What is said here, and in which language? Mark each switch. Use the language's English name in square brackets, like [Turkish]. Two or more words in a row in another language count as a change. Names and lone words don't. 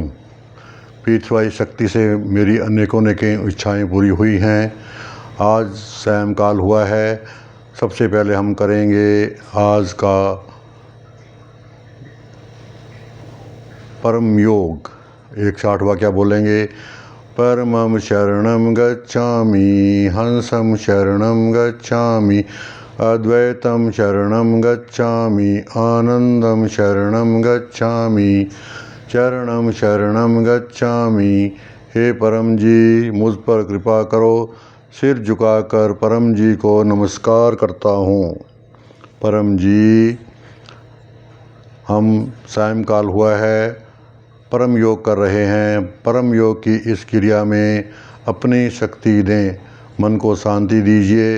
[Hindi] P3Y शक्ति से मेरी अनेकों इच्छाएं पूरी हुई हैं। आज सायंकाल हुआ है। सबसे पहले हम करेंगे आज का परम योग। 160 वाक्य बोलेंगे। [Sanskrit] परमं शरणं गच्छामि, हंसं शरणं गच्छामि, अद्वैतं शरणं गच्छामि, आनंदं शरणं गच्छामि, चरणं शरणं गच्छामि। [Hindi] हे परम जी, मुझ पर कृपा करो। सिर झुकाकर परम जी को नमस्कार करता हूँ। परम जी, हम सायंकाल हुआ है, परम योग कर रहे हैं। परम योग की इस क्रिया में अपनी शक्ति दें, मन को शांति दीजिए।